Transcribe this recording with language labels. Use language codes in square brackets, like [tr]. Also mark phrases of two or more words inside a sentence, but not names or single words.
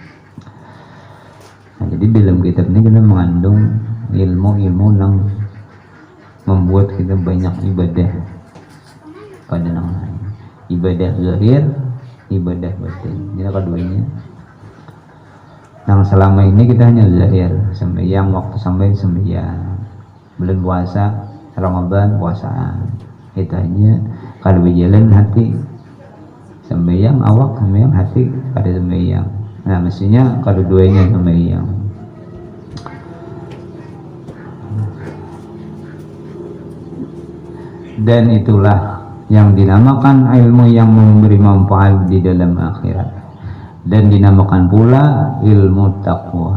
[id] Nah, jadi dalam kitab ini kita mengandung ilmu-ilmu yang membuat kita banyak ibadah pada yang lain, ibadah zahir, ibadah batin. Ini keduanya. Yang selama ini kita hanya zahir, sembahyang waktu sampai sembahyang, bulan puasa, Ramadan puasaan, itu hanya. Kalau berjalan hati sembahyang, awak sembahyang, hati pada sembahyang. Nah, mestinya kalau duanya sembahyang. Dan itulah yang dinamakan ilmu yang memberi manfaat di dalam akhirat, dan dinamakan pula ilmu taqwa.